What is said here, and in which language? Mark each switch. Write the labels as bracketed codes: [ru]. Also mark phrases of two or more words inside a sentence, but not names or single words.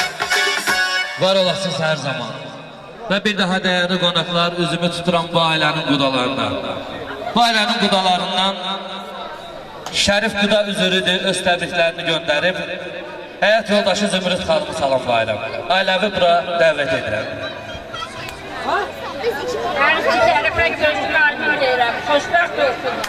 [tr] Var olasınız her zaman. Ve bir daha değerli [az] qonaqlar, üzümü tuturam bu ailənin qudalarına. Bu ailənin qudalarından Şərif Quda üzürüdür, öz təbriklərini göndərib. Həyat yoldaşı Zümrüt xanımı salamlayıram. Ailəvi bura dəvət edirəm. Hər iki tərəfə gözlərimi deyirəm, xoşbəxt olsunlar.